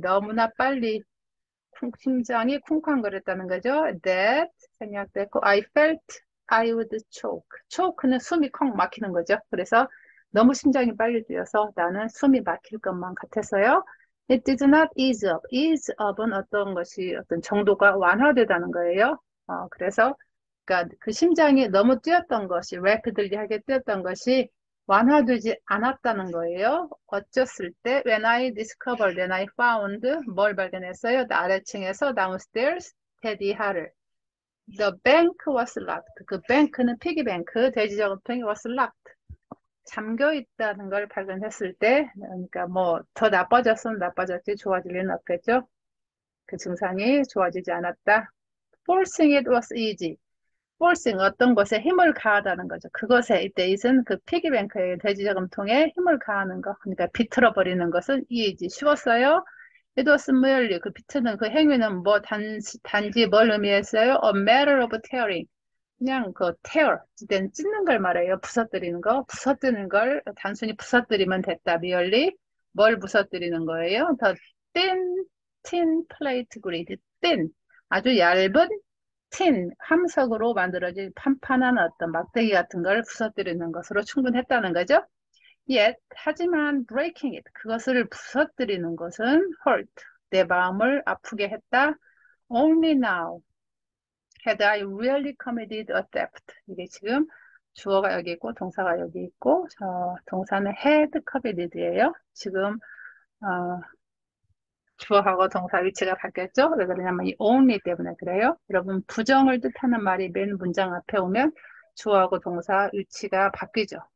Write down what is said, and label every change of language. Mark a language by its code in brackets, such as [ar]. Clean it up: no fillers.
[ko] 너무나 빨리 심장이 쿵쾅거렸다는 거죠. [en] That 생략됐고 I felt I would choke. [ko] choke는 숨이 콩 막히는 거죠. 그래서 너무 심장이 빨리 뛰어서 나는 숨이 막힐 것만 같았어요. [en] It did not ease up. [ko] ease up은 어떤 정도가 완화되다는 거예요. 그래서 그러니까 그 심장이 너무 뛰었던 것이 rapidly하게 뛰었던 것이 완화되지 않았다는 거예요. 어쩌을 때 when I found 뭘 발견했어요? 아래층에서 downstairs 테디하를 the bank was locked. 그 bank는 피기뱅크 돼지 저금통이 was locked. 잠겨 있다는 걸 발견했을 때 그러니까 뭐 더 나빠졌으면 나빠졌지 좋아질 리는 없겠죠. 그 증상이 좋아지지 않았다. [en] Forcing it was easy. [ko] forcing 어떤 것에 힘을 가하다는 거죠. 그것에 이때는 그 피기뱅크의 돼지 저금통에 힘을 가하는 거. 그러니까 비틀어 버리는 것은 easy 쉬웠어요. It was merely 그 비트는 그 행위는 뭐 단지 뭘 의미했어요? [en] A matter of tearing. [ko] 그냥 그 tear, 찢는 걸 말해요. 부서뜨리는 거. 부서뜨리는 걸 단순히 부서뜨리면 됐다. merely 뭘 부서뜨리는 거예요? [en] The tin plate grid. thin 아주 얇은 [ko] 함석으로 만들어진 판판한 어떤 막대기 같은 걸 부서뜨리는 것으로 충분했다는 거죠. Yet, 하지만 breaking it, 그것을 부서뜨리는 것은 hurt, 내 마음을 아프게 했다. [en] Only now had I really committed a theft. [ko] 이게 지금 주어가 여기 있고 동사가 여기 있고 동사는 had committed예요. 지금 어, 주어하고 동사 위치가 바뀌었죠? 왜 그러냐면 이 only 때문에 그래요. 여러분 부정을 뜻하는 말이 맨 문장 앞에 오면 주어하고 동사 위치가 바뀌죠.